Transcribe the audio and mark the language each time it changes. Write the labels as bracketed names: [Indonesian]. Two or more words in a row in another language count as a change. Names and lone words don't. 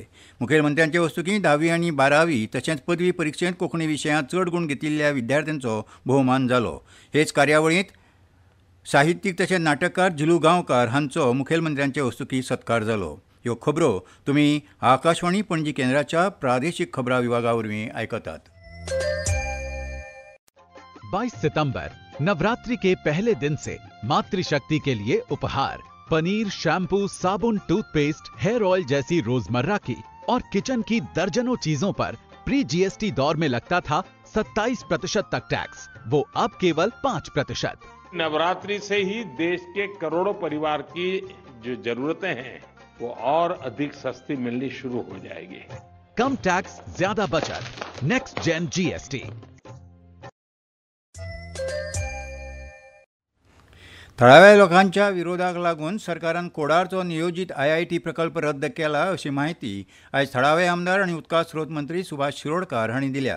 [Konkani] मुखेलमंत्र्यांचे वस्तुकी 10वी आनी 12वी तशेंच पदवी परिक्षेंत कोंकणी विशयांत चड गूण घेतिल्ल्या विद्यार्थ्यांचो भोवमान जालो. हेच कार्यावळींत साहित्यीक तशेंच नाटककार झिलू गांवकार हांचो मुखेलमंत्र्यांचे वस्तुकी सत्कार जालो. ह्यो खबरो तुमी आकाशवाणी पणजी केंद्राच्या प्रादेशीक खबरां विभागा वरवीं आयकतात. [Hindi] 22 सितंबर नवरात्रि के पहले दिन से मातृशक्ति के लिए उपहार पनीर, शैम्पू, साबुन, टूथपेस्ट, [English] hair oil [Hindi] जैसी रोजमर्रा की और किचन की दर्जनों चीजों पर [English] pre GST [Hindi] दौर में लगता था 27% तक टैक्स, वो अब केवल 5%। नवरात्रि से ही देश के करोड़ों परिवार की जो जरूरतें हैं वो और अधिक सस्ती मिलनी शुरू हो जाएगी। कम टैक्स, ज्यादा बचत, [English] next gen GST. [Konkani] थळाव्या लोकांच्या विरोधाक लागून सरकारान कोडारचो नियोजित IIT प्रकल्प रद्द केला अशी माहिती आयज थळावे आमदार आनी उदका स्रोत मंत्री सुभाष शिरोडकार हांणी दिल्या.